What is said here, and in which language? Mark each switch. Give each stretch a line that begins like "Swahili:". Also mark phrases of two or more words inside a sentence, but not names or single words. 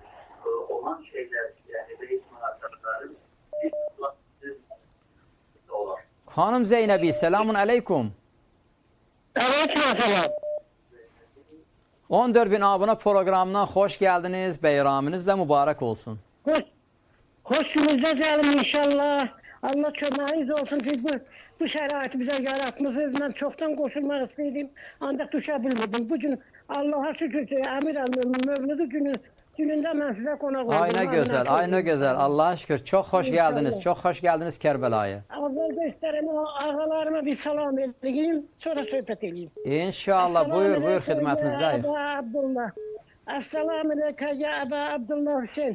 Turkish: Hanım Zeynebi selamun aleyküm. Aleykümselam. 14.000 abone programına hoş geldiniz. Bayramınız da mübarek olsun. Hoşçunuzda gelin inşallah.
Azerbaijani: Allah köməyiniz olsun. Siz bu şəraiti bizə yaratmışsınız. Mən çoxdan qoşulmaq istəydim. Ancaq düşə bilmədim. Bugün Allah'a şükür ki, Əmir Əmrinin mövlüdü günündə mən sizə qonaq oldum.
Turkish: Ay ne güzel, ay ne güzel. Allah'a şükür. Çok hoş geldiniz. Çok hoş geldiniz Kerbela'ya.
Azerbaijani: Avvalda isterim o ağalarıma bir salam edeyim. Sonra söhbət edeyim. İnşallah.
Turkish: Buyur, buyur hizmetinizdeyim. Aba Abdullah.
Arabic: السلام عليك يا أبا عبد الله حسين.